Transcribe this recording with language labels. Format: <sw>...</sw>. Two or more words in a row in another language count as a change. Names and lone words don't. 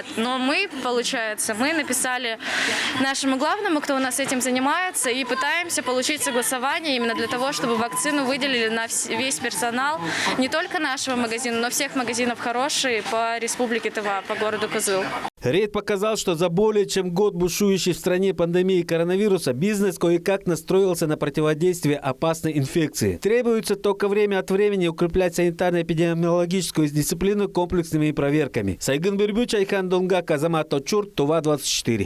<ru>Но мы написали нашему главному, кто у нас этим занимается, и пытаемся получить согласование именно для того, чтобы вакцину выделили на весь персонал, не только нашего магазина, но всех магазинов «Хорошие» по республике Тыва, по городу Кызыл. Рейд показал, что за более чем год бушующей в стране пандемии коронавируса бизнес кое-как настроился на противодействие опасной инфекции. Требуется только время от времени укреплять санитарно-эпидемиологическую дисциплину комплексными проверками. Сайгын Бирбюч, Айхан Донгак, Азамат Очур, Тува 24.</ru>